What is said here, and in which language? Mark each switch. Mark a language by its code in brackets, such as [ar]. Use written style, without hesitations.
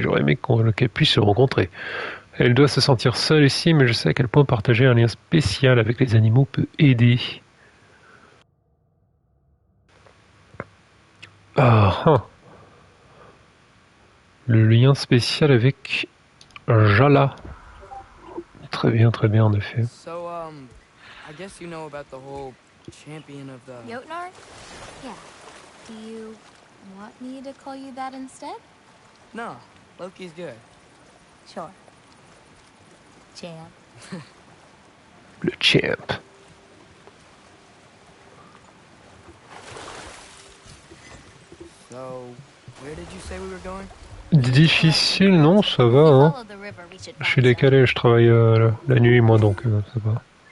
[fr] J'aurais aimé qu'elle puisse se rencontrer. Elle doit se sentir seule ici, mais je sais à quel point partager un lien spécial avec les animaux peut aider. Ah, le lien spécial avec Jala. Très bien, en effet. [en] So, I guess you know about the whole champion of the... Jotnar? Yeah. Do you want me to call you that instead? No, Loki's good. Sure. Champ. [fr] Le champ. [en] So, where did you say we were going? [fr] Difficile, non, ça va, hein. Je suis décalé, je travaille la nuit, moi, donc ça va.